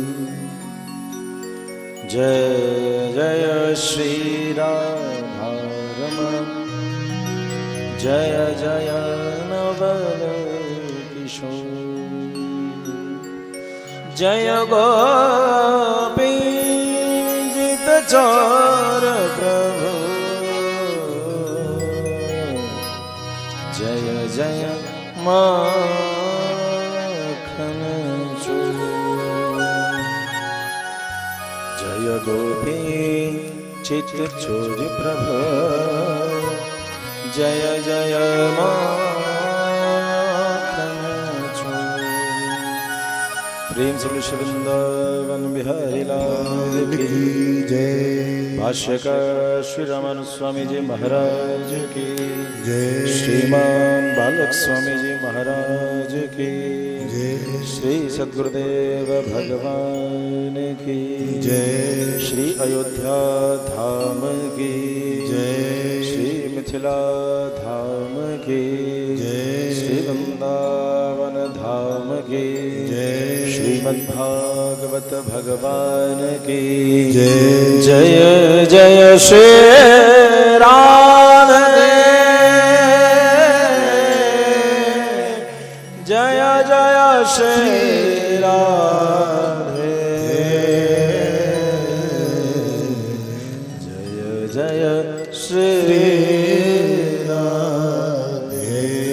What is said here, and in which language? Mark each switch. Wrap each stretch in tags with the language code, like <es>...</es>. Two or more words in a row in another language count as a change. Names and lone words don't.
<hi>जय जय श्री राधारमण जय जय नवल किशोर जय गोपीजित चोर प्रभु जय जय माखन चोर जय गोपी चित चोर प्रभु जय जय माखन चोर। प्रेम से श्री वृंदावन बिहारी लाल की जय। भाष्यकार श्री रामानु स्वामी जी महाराज की जय। श्रीमान बालक स्वामी जी महाराज की जय। श्री सद्गुरुदेव भगवान की जय। श्री अयोध्या धाम की जय। श्री मिथिला धाम की जय। श्री वृंदावन धाम की जय। श्रीमद्भागवत भगवान की जय। जय जय श्री राधे जय जय श्री राधे जय जय श्री राधे।</hi>